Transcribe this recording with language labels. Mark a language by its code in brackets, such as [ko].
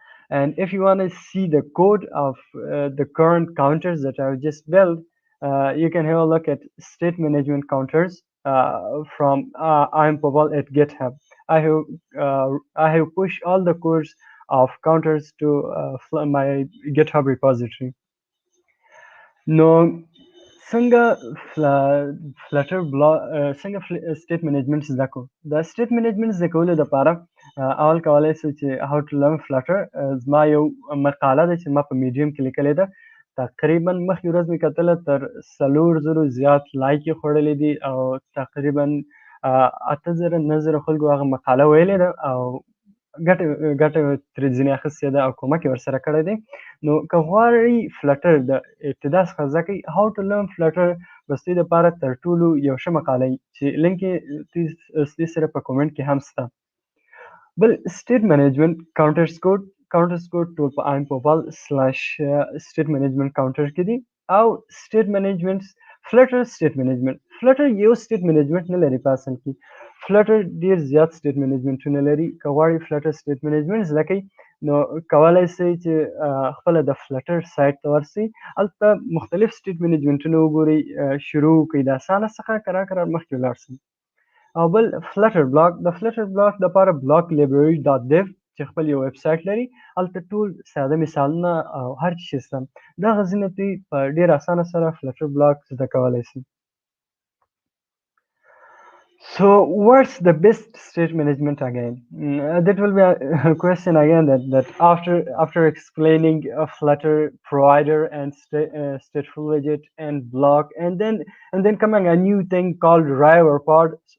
[en] And if you want to see the code of the current counters that I've just built, you can have a look at state management counters from I'm Pabal at GitHub. I have pushed all the codes of counters to my GitHub repository. [ps] No, څنګه Flutter block څنګه state management زده کو دا state management زده کولو لپاره اول کولای شئ چې [en] how to learn Flutter [ps] زما یو مقاله ده چې ما په میډیم کې لیکلې ده تقریبا مخکې ورځ مې کتله تر 4,000 زیات لایک یې خوړلې دي او تقریبا 8,000 9,000 خلکو هغه مقاله ویلې ده او ګټه ترې ځینې اخیستې ده او کومک یې ورسره کړی دی. نو که غواړئ فلټر د ابتدا څخه زده کړئ هاو ټو لرن فلټر به ستاسو دپاره تر ټولو یو ښه مقاله وي چې لینک یې ستاسو سره په کومنټ کې هم شته. بل state management counters code ټول په impopal /state management counter کې دي او state management flutter state management flutter یو state management نه لري په اصل کې flutter ډیر زیات state management نه لري. که غواړئ flutter state management زده کړئ نو کولای شئ چې خپل د flutter سایت ته ورسئ هلته مختلف state managementونه وګورئ شروع کړئ د اسانه څخه کرار مخکې ولاړ شئ. او بل فلټر بلاک د فلټر بلاک لپاره بلاک library .dev چې خپل یو ویب سایټ لري هلته ټول ساده مثالونه او هر څه شته دغه ځینې دوی په ډېر اسانه سره فلټر بلاک زده کولی شي. [en] So what's the best state management again? That will be a question again that after explaining a Flutter provider and stateful widget and block and then coming a new thing called Rive or pod.